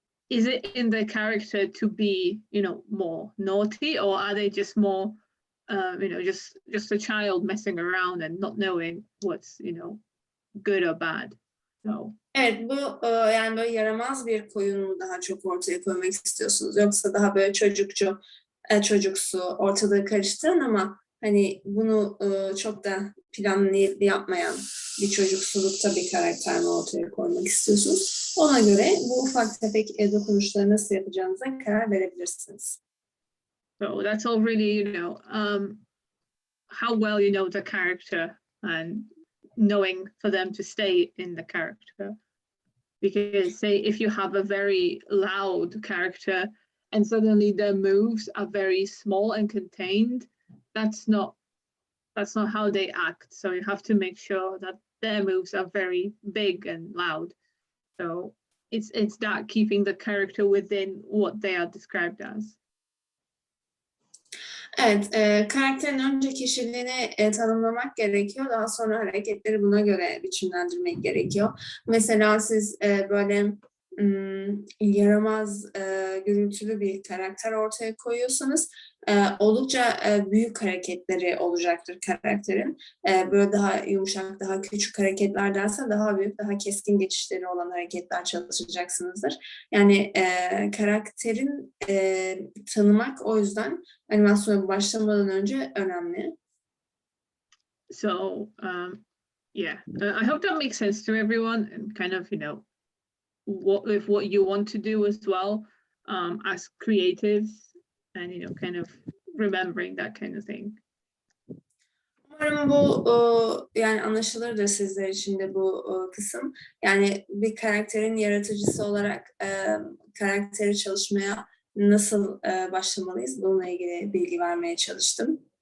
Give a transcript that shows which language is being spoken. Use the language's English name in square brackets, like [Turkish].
[English] Is it in the character to be, more naughty, or are they just more, just a child messing around and not knowing what's, good or bad? So. [Turkish] Evet, bu yani böyle yaramaz bir koyun mu daha çok ortaya koymak istiyorsunuz, yoksa daha böyle çocuksu, ortalığı karıştıran ama hani bunu çok da planlı yapmayan bir çocuksulukta bir karakter mi ortaya koymak istiyorsunuz? Ona göre bu ufak tefek dokunuşları nasıl yapacağınıza karar verebilirsiniz. [English] So that's all really, how well you know the character and knowing for them to stay in the character. Because say if you have a very loud character and suddenly their moves are very small and contained, that's not how they act. So you have to make sure that their moves are very big and loud. So it's that keeping the character within what they are described as. [Turkish] Evet, karakterin önce kişiliğini tanımlamak gerekiyor. Daha sonra hareketleri buna göre biçimlendirmek gerekiyor. Mesela siz böyle yaramaz, gürültülü bir karakter ortaya koyuyorsanız oldukça büyük hareketleri olacaktır karakterin. Böyle daha yumuşak, daha küçük hareketlerdense daha büyük, daha keskin geçişleri olan hareketler çalışacaksınızdır. Yani karakterin tanımak o yüzden animasyona başlamadan önce önemli. [English] So yeah, I hope that makes sense to everyone, and kind of what you want to do as well as creatives, and kind of remembering that kind of thing. [Turkish] Umarım bu yani anlaşılırdır sizler için de bu kısım. Yani bir karakterin yaratıcısı olarak karakteri çalışmaya nasıl başlamalıyız? Bununla ilgili bilgi vermeye çalıştım.